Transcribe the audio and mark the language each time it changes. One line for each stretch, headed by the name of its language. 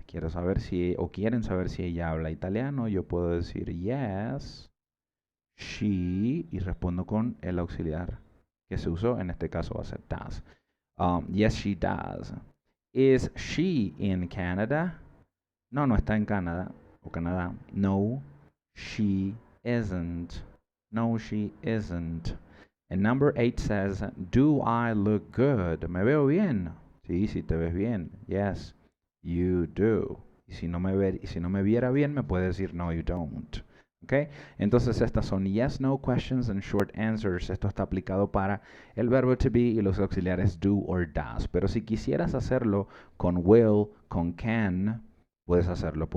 Spanish: Quiero saber si, o quieren saber si ella habla italiano. Yo puedo decir
English: yes, she,
Spanish: y respondo con el auxiliar que se usó. En este caso va a ser
English: does. Yes, she does. Is she in Canada?
Spanish: No, no está en Canadá o Canadá.
English: No, she isn't. No, she isn't. And number 8 says, do I look good?
Spanish: ¿Me veo bien? Sí, sí te ves bien.
English: Yes, you do.
Spanish: Y si no me viera bien, me puede decir
English: no, you don't.
Spanish: ¿Ok? Entonces estas son
English: yes, no questions and short answers.
Spanish: Esto está aplicado para el verbo to be y los auxiliares
English: do or does.
Spanish: Pero si quisieras hacerlo con will, con can, puedes hacerlo.